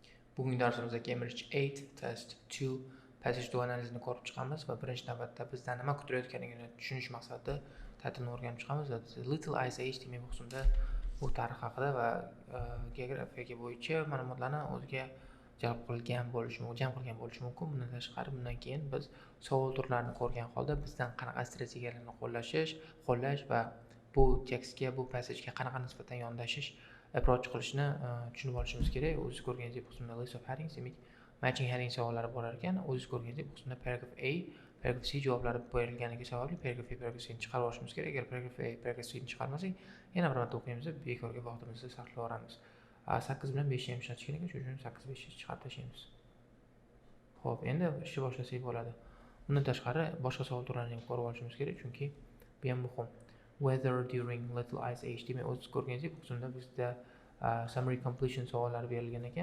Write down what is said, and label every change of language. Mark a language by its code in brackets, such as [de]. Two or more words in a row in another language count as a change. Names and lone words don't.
[uz] Bugungi darsimizda Cambridge 8 test 2 passage to analizini ko'rib chiqamiz va birinchi navbatda bizdan nima kutilayotganligini tushunish maqsadida ta'tilni o'rganib chiqamiz. Little Ice Age demak bu qismda bu tarix haqida va geografiyaga bo'yicha ma'lumotlarni o'ziga jalb qilgan bo'lishi mumkin. Bundan tashqari bundan keyin biz savol turlarini ko'rgan holda bizdan qanaqa strategiyalarni qo'llash va bu tekstga, bu passagega qanaqa nisbatan yondashish approach qilishni tushunib olishimiz kerak. O'zingiz ko'rganingizdek bu qismda [en] list of headings, [uz] demak [en] matching heading [uz] savollari bo'lar ekan. O'zingiz ko'rganingizdek bu qismda [en] paragraph A, paragraph C [uz] javoblari berilganligi sababli [en] paragraph A, paragraph C'ni [uz] chiqarib olishimiz kerak. Agar [en] paragraph A, paragraph C'ni [uz] chiqarmasak, yana bir marta o'qiymiz, bekorga vaqtimizni sarflayveramiz. 8 bilan 5 ni ham ishlatish kerak, shuning uchun 8 5 ni chiqarib tashlaymiz. Xo'p, endi ishni boshlasak bo'ladi. Bundan tashqari boshqa savol turlarini ham ko'rib olishimiz kerak, chunki bu ham muhim. [en] Weather during Little Ice Age [uz] demak o'zingiz ko'rganingizdek bu qismda bizda [en] summary completion [uz] savollari berilgan ekan.